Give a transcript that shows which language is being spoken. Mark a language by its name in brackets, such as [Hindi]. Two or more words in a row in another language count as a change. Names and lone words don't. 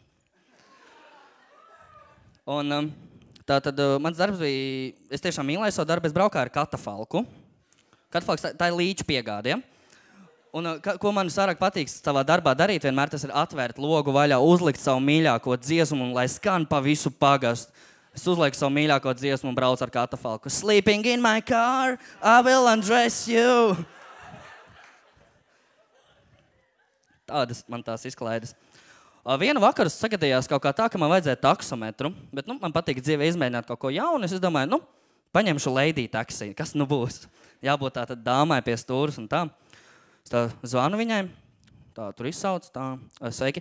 [Latvian] Un tātad mans darbs bija, es tiešām mīlēju savu darbu, es braukāju ar katafalku. Katafalks, tā ir līča piegāde, ja? Un ko man sarāk patīk savā darbā darīt, vienmēr tas ir atvērt logu vaļā, uzlikt savu mīļāko dziesmu un lai skan pa visu pagastu. Es uzlieku savu mīļāko dziesmu un braucu ar katafalku. [English] Sleeping in my car, I will undress you. [Latvian] Tādas man tās izklaides. Vienu vakaru sagadījās kaut kā tā, ka man vajadzēja taksometru, bet man patīk dzīvē izmēģināt kaut ko jaunu. Es domāju, paņemšu lady taksi, kas būs. Jābūt tā tad dāmai pie stūras un tā. Es tā zvanu viņai, tā tur izsauc, tā, sveiki.